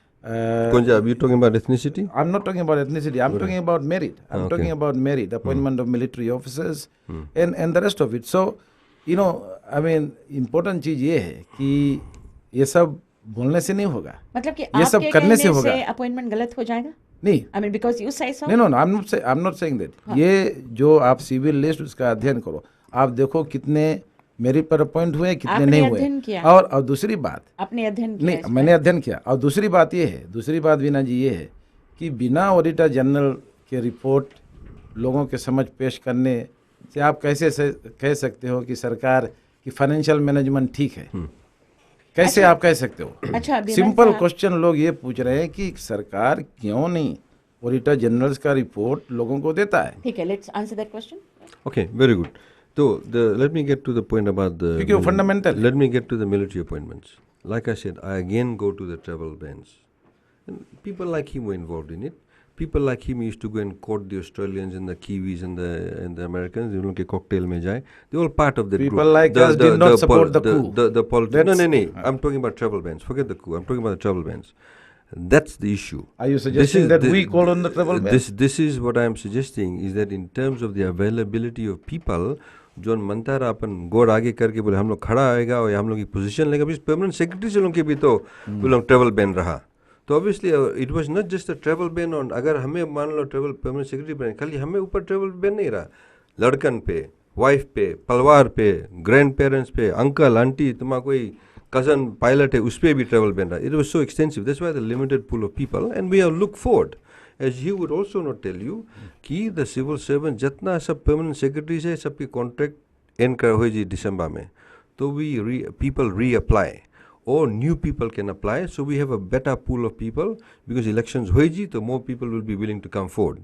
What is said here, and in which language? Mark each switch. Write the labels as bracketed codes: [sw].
[en] Are you talking about ethnicity? I'm not talking about ethnicity. I'm talking about merit. I'm talking about merit, appointment of military officers, and the rest of it. So, you know, I mean, [hi] important चीज ये है कि ये सब बोलने से नहीं होगा, मतलब कि ये सब करने से होगा. अपॉइंटमेंट गलत हो जाएगा नहीं. [en] I mean, because you say so. No, I'm not saying that. [hi] ये जो आप सिविल लिस्ट उसका अध्ययन करो, आप देखो कितने मेरिट पर अपॉइंट हुए, कितने नहीं हुए. और दूसरी बात, आपने अध्ययन किया? नहीं, मैंने अध्ययन किया. और दूसरी बात ये है, दूसरी बात वीना जी ये है कि बिना ऑडिटर जनरल के रिपोर्ट लोगों के समझ पेश करने से आप कैसे कह सकते हो कि सरकार की फाइनेंशियल मैनेजमेंट ठीक है? कैसे आप कह सकते हो? अच्छा, सिंपल क्वेश्चन लोग ये पूछ रहे हैं कि सरकार क्यों नहीं ऑडिटर जनरल का रिपोर्ट लोगों को देता है? [en] ठीक है, let's answer that question. Okay, very good. So let me get to the point about the fundamental. Let me get to the military appointments. Like I said, I again go to the travel bans. And people like him were involved in it. People like him used to go and court the Australians and the Kiwis and the Americans. You know, [hif] के cocktail में जाए. [en] They're all part of the group. People like us did not support the coup. The politics. No. I'm talking about travel bans. Forget the coup. I'm talking about the travel bans. That's the issue. Are you suggesting that we call on the travel ban? This is what I am suggesting, is that in terms of the availability of people, [hif] जो मनता रहा अपन गोड़ आगे करके बोले हम लोग खड़ा आएगा और हम लोग की पोजीशन लेगा, परमानेंट सेक्रेटरी से लोग के भी तो वो लोग ट्रेवल बैन रहा. [en] तो obviously it was not just a travel ban on, [hif] अगर हमें मान लो ट्रेवल परमानेंट सेक्रेटरी बैन, खाली हमें ऊपर ट्रेवल बैन नहीं रहा, लड़कन पे, वाइफ पे, परिवार पे, ग्रैंड पेरेंट्स पे, अंकल आंटी, तुम्हारा कोई कजन पायलट है उस पर भी ट्रेवल बैन रहा. [en] It was so extensive. That's why the limited pool of people and we have look forward. As he would also not tell you [hif] कि [en] the civil servant जितना सब permanent secretaries है [hif] सबकी contract end कर हो जी दिसंबर में, [en] तो people reapply or new people can apply, so we have a better pool of people [hif] because elections हो जी तो [en] more people will be willing to come forward.